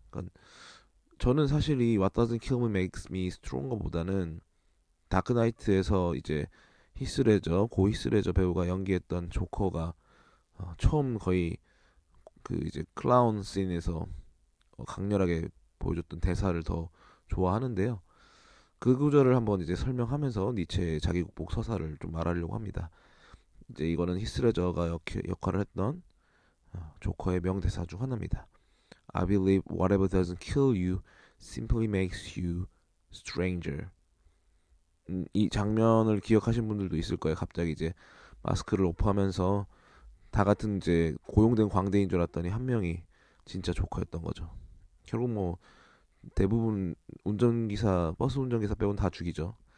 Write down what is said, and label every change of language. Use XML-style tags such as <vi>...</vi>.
<ko>그러니까 저는 사실 이</ko> <en>What doesn't kill me makes me stronger</en> <ko>보다는 다크나이트에서 이제 고 히스레저 배우가 연기했던 조커가 처음 거의 그 이제 클라운 씬에서 강렬하게 보여줬던 대사를 더 좋아하는데요. 그 구절을 한번 이제 설명하면서 니체의 자기 극복 서사를 좀 말하려고 합니다. 이제 이거는 히스레저가 역할을 했던 조커의 명대사 중 하나입니다.</ko> <en>I believe whatever doesn't kill you simply makes you stranger.</en> <ko>이 장면을 기억하신 분들도 있을 거예요. 갑자기 이제 마스크를 오프하면서 다 같은 이제 고용된 광대인 줄 알았더니 한 명이 진짜 조커였던 거죠. 결국 뭐 대부분 버스 운전기사 빼고는 다 죽이죠.</ko>